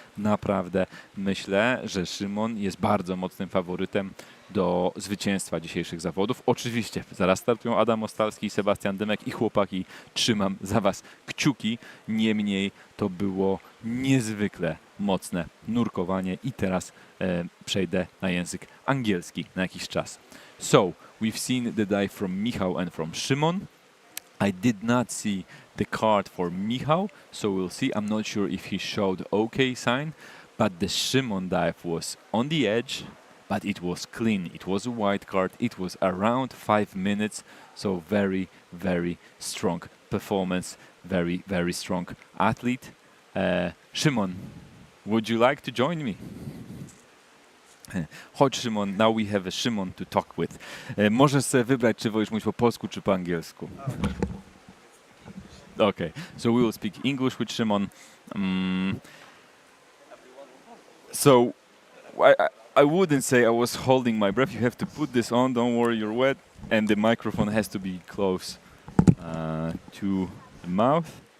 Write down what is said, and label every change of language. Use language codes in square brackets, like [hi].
[pl] Naprawdę myślę, że Szymon jest bardzo mocnym faworytem do zwycięstwa dzisiejszych zawodów. Oczywiście zaraz startują Adam Ostalski i Sebastian Dymek i chłopaki, trzymam za was kciuki. Niemniej to było niezwykle mocne nurkowanie i teraz przejdę na język angielski na jakiś czas. [en] So, we've seen the dive from Michał and from Szymon. I did not see the card for Michał, so we'll see. I'm not sure if he showed OK sign, but the Szymon dive was on the edge, but it was clean. It was a white card. It was around 5 minutes, so very, very strong performance. Very, very strong athlete. Szymon, would you like to join me? [pl] Chodź [en] Szymon, now we have a Szymon to talk with. [pl] Możesz sobie wybrać, czy wolisz mówić po polsku, czy po angielsku. [en] Okay, so we will speak English with Szymon. So, I wouldn't say I was holding my breath. You have to put this on, don't worry, you're wet. And the microphone has to be close to the mouth.